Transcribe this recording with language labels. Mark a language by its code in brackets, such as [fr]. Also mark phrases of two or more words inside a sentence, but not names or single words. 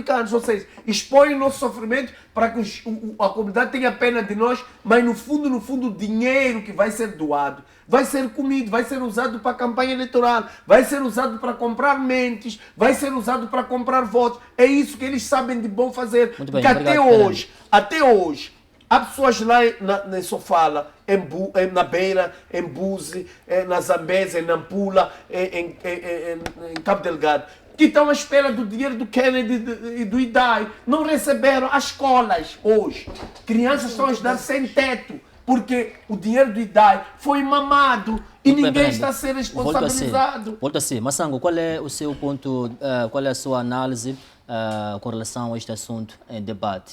[pt] Ou seja, expõem o nosso sofrimento para que a comunidade tenha pena de nós, mas no fundo, o dinheiro que vai ser doado vai ser comido, vai ser usado para a campanha eleitoral, vai ser usado para comprar mentes, vai ser usado para comprar votos. É isso que eles sabem de bom fazer. Muito bem, porque obrigado, até hoje, há pessoas lá na Sofala, na Beira, em Buzi, na Zambésia, em Nampula, em Cabo Delgado, que estão à espera do dinheiro do Kennedy e do IDAI. Não receberam as escolas hoje. Crianças estão a estudar sem teto, porque o dinheiro do IDAI foi mamado e ninguém está a ser responsabilizado. Volta a ser. Massango, qual é o seu ponto, qual é a sua análise com relação a este assunto em debate?